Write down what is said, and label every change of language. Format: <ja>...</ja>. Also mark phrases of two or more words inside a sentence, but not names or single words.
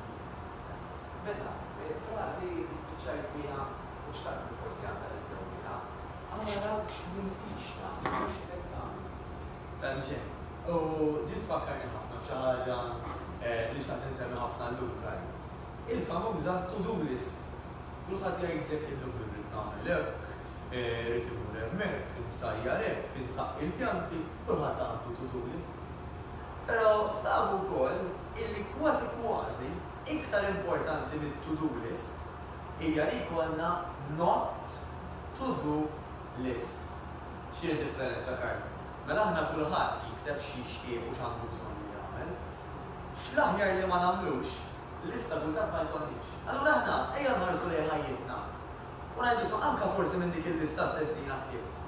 <mt>Mela, frażi spiċċajt biha u xtaqt forsi għandha nibdew biha. Ara x'mintix tagħmel x'qed tagħmel. Tanġen. U din tfakkarni ħafna f'xi ħaġa li xtaqt insemmi ħafna llum. Il-famuża</mt> <en>to-do list.</en> <mt>Kulħadd jgħidlek illum irrid nagħmel hekk, irid imur hemmhekk, insajjar hekk, insaq il-pjanti, kulħadd għandu</mt> <en>to-do list.</en> <mt>Però sabu wkoll illi kważi iktar importanti mit-</mt> <en>to-do list</en> <mt>hija li jkollna</mt> <en>not to-do list.</en> <mt>X'hi differenza Karl? Mela aħna kulħadd jikteb xi jixtieq u x'għandu bżonn li jagħmel. X'l-aħjar li ma nagħmlux, lista kultant ma jkollniex. Allura aħna ejja nħarsu lejn ħajjitna. U ngħidu anke forsi minn dik il-lista stess li naħtieġ.</mt>